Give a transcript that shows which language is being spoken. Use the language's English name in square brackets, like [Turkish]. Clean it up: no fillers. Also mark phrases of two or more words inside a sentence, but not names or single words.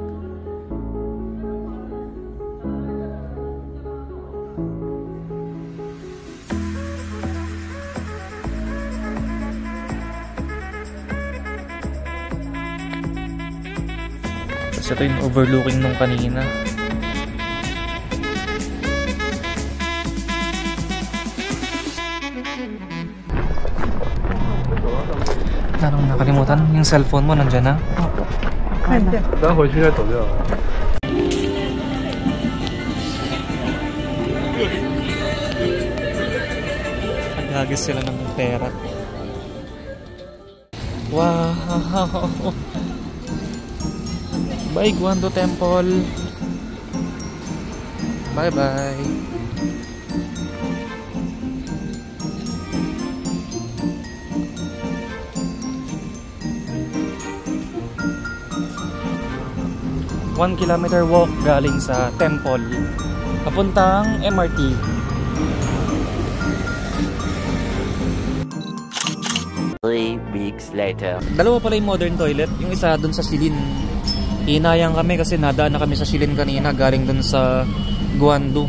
[Filipino] Tapos ito yung overlooking nung kanina. Anong nakalimutan? Yung cellphone mo nandyan na? [Chinese] 等下回去再走掉。 [Filipino] Naghagis sila ng pera. Wow! [English] Bye Guando Temple! Bye bye! One kilometer walk [Filipino] galing sa temple papuntang MRT. [English] Three weeks later. [Filipino] Dalawa pala yung modern toilet. Yung isa dun sa Shilin. Hinayang kami kasi nadaan na kami sa Shilin kanina galing dun sa Guando.